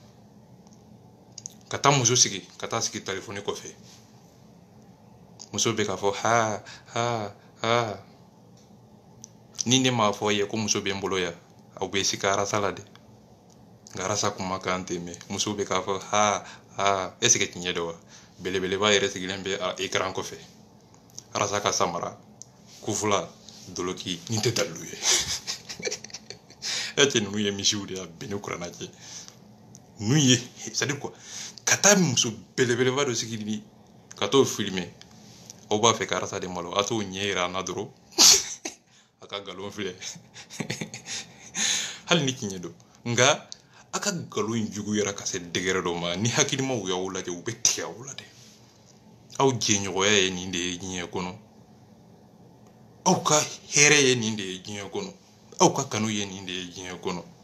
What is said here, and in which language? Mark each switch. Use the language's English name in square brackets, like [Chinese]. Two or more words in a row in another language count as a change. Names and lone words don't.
[Bambara] ka taa muso sigi ka taa sigi telefɔni kɔfɛ muso bɛ k'a fɔ ha ni ne m'a fɔ ye ko muso bɛ n bolo yan aw bɛ sigi arasa la dɛ nka arasa kuma kan tɛ mɛn muso bɛ k'a fɔ ha [French] est-ce que [Bambara] tiɲɛ don wa belebeleba yɛrɛ sigilen bɛ écran kɔfɛ arasa ka samara kufula doloki nin tɛ dalilu ye cɛ ninnu ye misiw de ye a bɛnnen kuranna cɛ ninnu ye [French] c'est à dire quoi [Bambara] ka taa muso belebeleba dɔ sigi ni ka t'o filmer aw b'a fɛ ka arasa de malo a t'o ɲɛ yira an na dɔrɔn a ka nkalon filɛ hali ni tiɲɛ don nka a ka nkalon in juguyara ka se degere dɔ ma ni hakilimaw y'aw lajɛ u bɛ tigɛ aw la dɛ aw jɛɲɔgɔnya ye nin de ye diɲɛ kɔnɔ aw ka hɛrɛ ye nin de ye diɲɛ kɔnɔ aw ka kanu ye nin de ye diɲɛ kɔnɔ